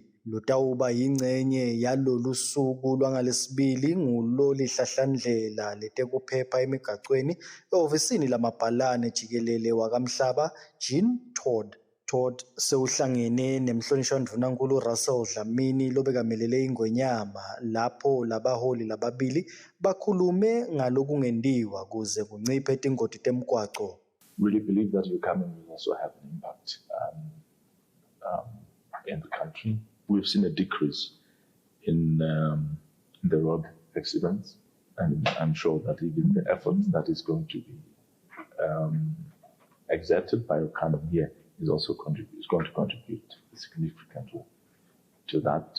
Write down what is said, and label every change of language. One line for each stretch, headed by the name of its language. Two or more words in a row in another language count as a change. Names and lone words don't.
Swati: Lotawuba yingcenye yalolu suku lwangalesibili ngulolihlahlandlela letekuphepha emigacweni ehhovisini lamabhalane jikelele wakamhlaba Jean Todt. Todt sewuhlangene nemhlonishwa Ndvunankhulu Russell Dlamini lobekamelele ingwenyama lapho labaholi lababili bakhulume ngalokungendiwa kuze kunciphe tingoti temgwaco.
English: Really believe that your coming will also have an impact in the country. We've seen a decrease in the road accidents, and I'm sure that even the effort that is going to be exerted by your coming here is also going to contribute significantly to that.